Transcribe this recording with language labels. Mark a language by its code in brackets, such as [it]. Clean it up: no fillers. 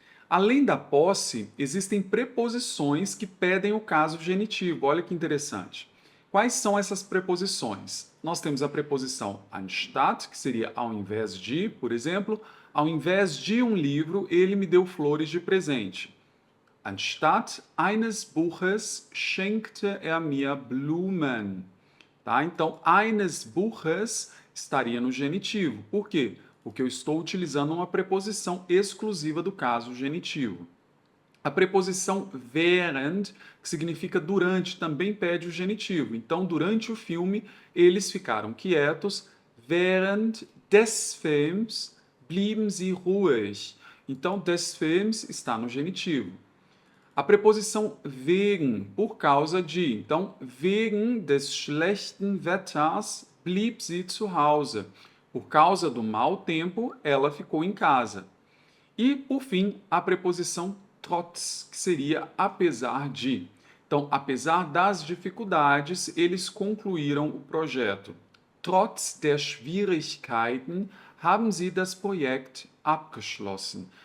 [pt] Além da posse, existem preposições que pedem o caso genitivo. Olha que interessante. Quais são essas preposições? Nós temos a preposição anstatt, que seria ao invés de, por exemplo, ao invés de um livro, ele me deu flores de presente. [de] Anstatt eines Buches schenkte er mir Blumen. [pt] Tá? Então, [de] eines Buches [pt] estaria no genitivo. Por quê? Porque eu estou utilizando uma preposição exclusiva do caso genitivo. A preposição während, que significa durante, também pede o genitivo. Então, durante o filme, eles ficaram quietos. [de] Während des Films blieben sie ruhig. [pt] Então, [de] des Films [pt] está no genitivo. A preposição wegen, por causa de. [de] Então, wegen des schlechten Wetters blieb sie zu Hause. [pt] Por causa do mau tempo, ela ficou em casa. E, por fim, a preposição trotz, que seria apesar de. Então, apesar das dificuldades, eles concluíram o projeto. [de] Trotz der Schwierigkeiten haben sie das Projekt abgeschlossen.